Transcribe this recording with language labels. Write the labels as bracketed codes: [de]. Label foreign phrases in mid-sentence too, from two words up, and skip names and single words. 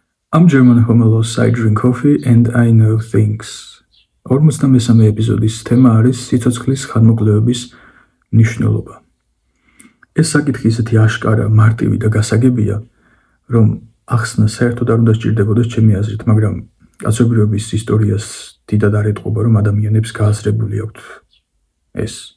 [en] I'm German homelos, I drink coffee and I know things. [ka] 43 ეპიზოდის თემა არის სიცოცხლის ხანმოკლეობის მნიშვნელობა. ეს საკითხი ისეთი აშკარა, მარტივი და გასაგებია, რომ ახსნა საერთოდ არ უნდა სჭირდებოდეს ჩემი აზრით, მაგრამ კაცობრიობის ისტორიას დიდად არ ეტყობა, რომ ადამიანებს გააზრებული აქვთ ეს.